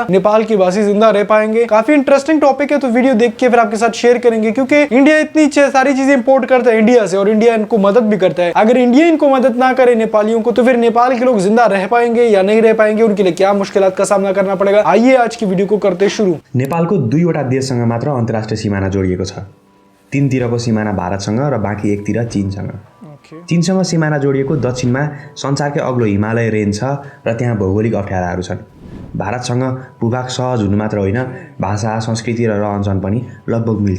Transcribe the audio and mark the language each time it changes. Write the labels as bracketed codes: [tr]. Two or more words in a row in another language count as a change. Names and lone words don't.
[hi] नेपाल की वासी जिंदा रह पाएंगे? काफी [en] interesting topic [hi] है, तो वीडियो देख के फिर आपके साथ शेयर करेंगे क्योंकि इंडिया इतनी सारी चीजें इंपोर्ट करता है इंडिया से और इंडिया इनको मदद भी करता है। अगर इंडिया इनको मदद ना करे नेपालियों को, तो फिर नेपाल के लोग जिंदा रह पाएंगे या नहीं रह पाएंगे, उनके लिए क्या मुश्किलात का सामना करना पड़ेगा। आइए आज की वीडियो को करते शुरू। [ne] नेपालको दुईवटा देशसँग मात्र अन्तर्राष्ट्रिय सीमाना जोडिएको छ। तीनतिरको सीमाना भारतसँग र बाँकी एकतिर चीनसँग। चीनसँग सीमाना जोडिएको दक्षिणमा संसारकै अग्लो हिमालय रेन्ज छ र त्यहाँ भौगोलिक अप्ठ्याराहरू छन्। भारतसँग भूभाग सहज हुनु मात्र होइन, भाषा, संस्कृति र रहनसहन पनि लगभग मिल्छ।